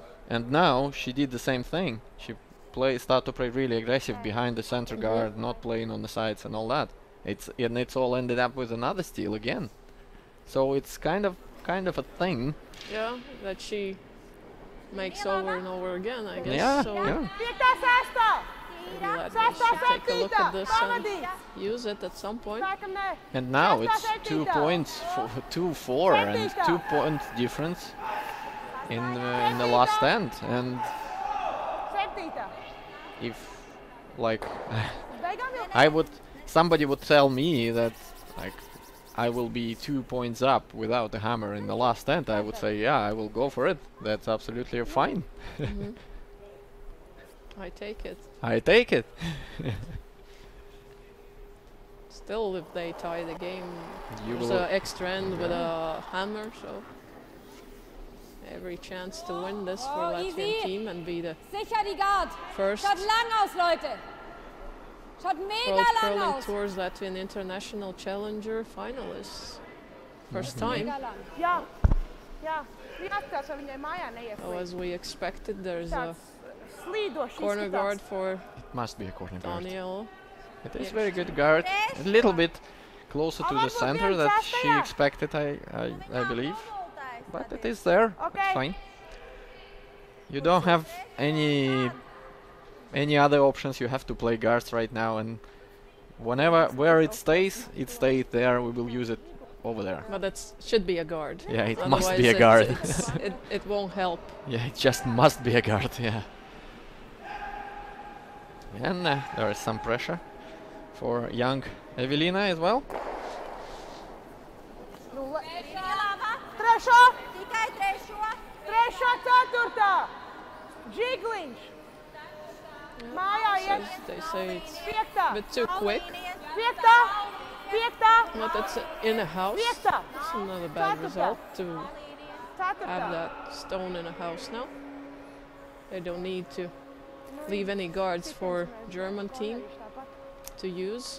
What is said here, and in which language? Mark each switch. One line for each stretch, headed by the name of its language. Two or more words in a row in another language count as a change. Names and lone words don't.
English: And now she did the same thing. She started to play really aggressive behind the center guard, not playing on the sides and all that. It's all ended up with another steal again. So it's kind of a thing. Yeah, that she makes over and over again, I guess. Yeah, So yeah.
Latvian: Piektā, sestā!
English: maybe Latvia should take a look at this and use it at some point.
Latvian: Sākam nē.
English: And now it's 2 points, 2-4, and 2 point difference in the last end. And 7. if, like,
Latvian: Beigām jau.
English: somebody would tell me that, like, I will be 2 points up without a hammer in the last end, I would say, yeah, I will go for it. That's absolutely fine. I take it. I take it. Still, if they tie the game, You there's will. an extra end with a hammer, so every chance to win this for Oh, Latvian easy. team and be the
German: Sicher die Guard.
English: first
German: Schaut lang aus, Leute. Schaut mega
English: World
German: lang
English: Curling
German: aus.
English: Tours Latvian International Challenger finalists. First time.
German: Mega lang.
Latvian: Jā. Jā. Jāskatās, vai viņai mājā
English: So
Latvian: neiesliek.
English: as we expected, there's a
Latvian: Tāds slīdošs
English: corner
Latvian: izskatās.
English: guard for It must be a corner guard. Daniel. It is very good guard. A little bit closer to the center that she expected, I believe. But it is there. It's Okay. fine. You don't have any other options. You have to play guards right now, and where it stays there. We will use it over there. But that should be a guard. Yeah, it must be a Otherwise guard. it won't help. Yeah, it just must be a guard. Yeah. And there is some pressure for young Evelina as well.
Latvian: Trešā, Tikai trešo. trešā, ceturtā. Džigliņš. Mājā iet.
English: They say it's
Latvian: Piektā.
English: a bit too quick,
Latvian: Piektā. Piektā.
English: but it's in a house.
Latvian: Piektā.
English: It's not a bad result to have
Latvian: Ceturtā.
English: that stone in a house now. They don't need to leave any guards for German team to use.